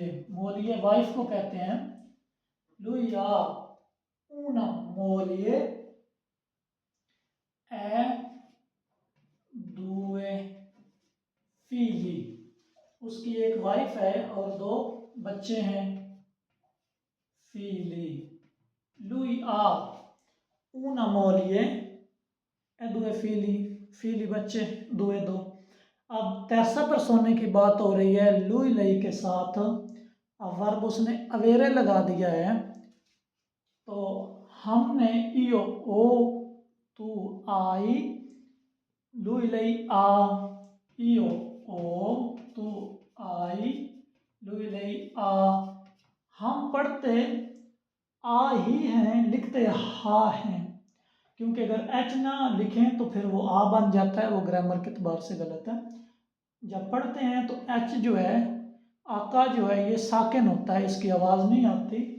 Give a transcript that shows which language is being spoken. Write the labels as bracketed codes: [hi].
[hi] मोलिए wife को कहते हैं, [it] lui ha una moglie e due figli, [hi] उसकी एक वाइफ है और दो बच्चे हैं, figli। [it] lui ha una moglie e due figli, figli [hi] बच्चे दो है दो। अब terza persone की बात हो रही है lui lei के साथ, अब वर्ब उसने अवेरे लगा दिया है, तो हमने [it] io o tu hai, lui lei ha, [hi] io o tu hai, lui lei ha। हम पढ़ते आ ही हैं, लिखते हा हैं, क्योंकि अगर एच ना लिखें तो फिर वो आ बन जाता है, वो ग्रामर के अतबार से गलत है। जब पढ़ते हैं तो एच जो है, आका जो है ये साकिन होता है, इसकी आवाज़ नहीं आती।